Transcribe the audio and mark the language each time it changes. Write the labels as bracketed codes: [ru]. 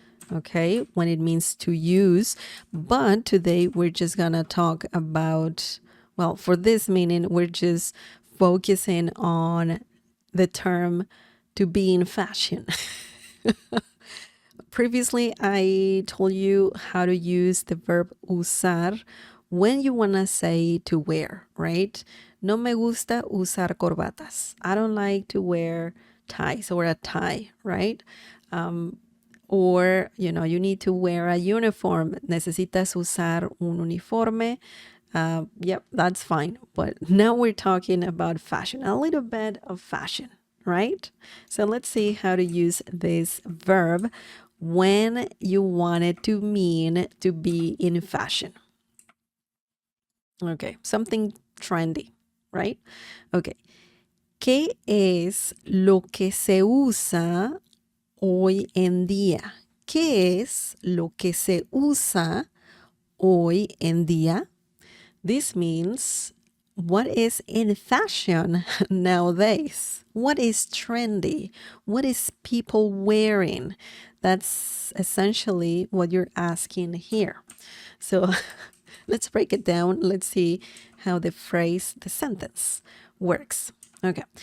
[en] Okay, when it means to use. But today we're just gonna talk about, well, for this meaning, we're just focusing on the term to be in fashion. Previously, I told you how to use the verb usar when you want to say to wear, right? [es] No me gusta usar corbatas. [en] I don't like to wear ties or a tie, right? Or, you need to wear a uniform. [es] Necesitas usar un uniforme. [en] Yep, that's fine. But now we're talking about fashion, a little bit of fashion, right? So let's see how to use this verb when you want it to mean to be in fashion. Okay, something trendy, right? Okay. [es] ¿Qué es lo que se usa hoy en día? ¿Qué es lo que se usa hoy en día? [en] This means what is in fashion nowadays? What is trendy? What is people wearing? That's essentially what you're asking here. So let's break it down. Let's see how the sentence works. Okay.